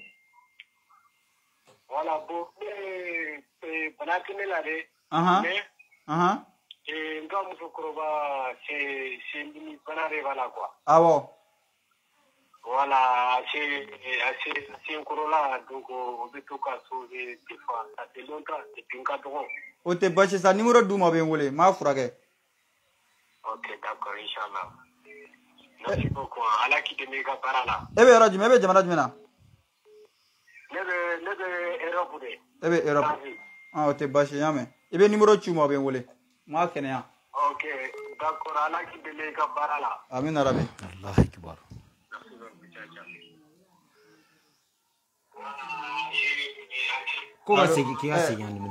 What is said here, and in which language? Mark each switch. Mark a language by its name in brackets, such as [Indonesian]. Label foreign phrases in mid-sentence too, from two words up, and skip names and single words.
[Bambara] voilà bon bana tɛ ne la dɛ mais n ka musokɔrɔba sendimi bana de b'a la quoi awɔ voilà senkɔrɔla donc o bɛ to ka sauver [French] des fois ça fait longtemps depuis [Bambara] n ka dɔgɔ o tɛ basi sa numéro d'u ma bɛ n wele n b'a furakɛ [French] ok d'accord [Bambara] inchallah [French] merci beaucoup [Bambara] ala k'i dɛmɛ i ka baara la e bɛ yɔrɔ jumɛn e bɛ jamana jumɛn na ne bɛ Europe de e bɛ Europe o tɛ basi n y'a mɛn i bɛ numéro ci u ma bɛ n wele n b'a kɛnɛya [French] ok d'accord [Bambara] ala k'i dɛmɛ i ka baara la [Arabic] آمين ربي الله أكبر [Bambara] ko ka segin k'i ka segin a numéro